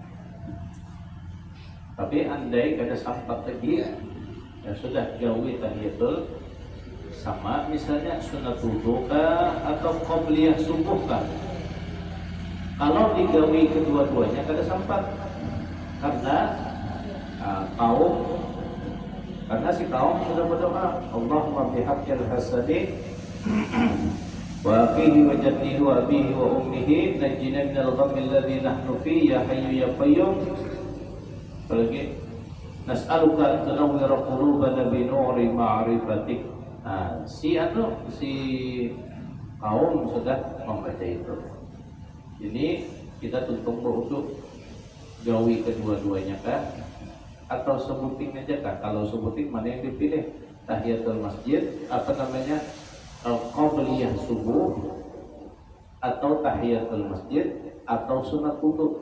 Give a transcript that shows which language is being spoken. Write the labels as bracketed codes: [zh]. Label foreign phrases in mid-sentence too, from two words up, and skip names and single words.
[bjn] Tapi andai kada sempat lagi, ya sudah gawe tahiyatul sama, misalnya sunat wudu kah atau qobliyah subuh kah. Kalau digawe kedua-duanya kada sempat karena si kaum sudah berdoa, [ar] اللهم بحق الحسن وأخيه وجده وأبيه وأمه نجنا من الغم الذي نحن فيه يا حي يا قيوم. Apalagi نسألك أن تنور قلوبنا بنور معرفتك. [bjn] Si kaum sudah membaca itu. Ini kita tuntut untuk gawi kedua-duanya kah atau sebuting aja kah? Kalau sebuting mana yang dipilih? Tahiyatul masjid, qabliyah subuh, atau tahiyatul masjid, atau sunat wudu.